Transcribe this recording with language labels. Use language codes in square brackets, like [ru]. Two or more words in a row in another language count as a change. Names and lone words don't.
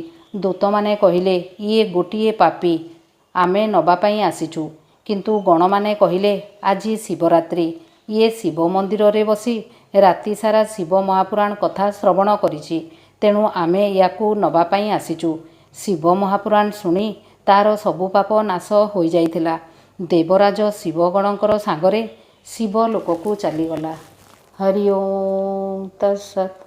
[or] ଦୂତ ମାନେ କହିଲେ ଏ ଗୋଟିଏ ପାପୀ ଆମେ ନେବା ପାଇଁ ଆସିଛୁ। କିନ୍ତୁ ଗଣ ମାନେ କହିଲେ ଆଜି ଶିବରାତ୍ରି ଏ ଶିବ ମନ୍ଦିର ରେ ବସି ରାତି ସାରା ଶିବ ମହାପୁରାଣ କଥା ଶ୍ରବଣ କରିଛି। ତେଣୁ ଆମେ ଏହାକୁ ନେବା ପାଇଁ ଆସିଛୁ। ଶିବ ମହାପୁରାଣ ଶୁଣି ତାର ସବୁ ପାପ ନାଶ ହୋଇ ଯାଇଥିଲା। ଦେବରାଜ ଶିବଗଣଙ୍କର ସଙ୍ଗରେ ଶିବ ଲୋକକୁ ଚାଲିଗଲା। [sa] हरि ओम तत्सत्।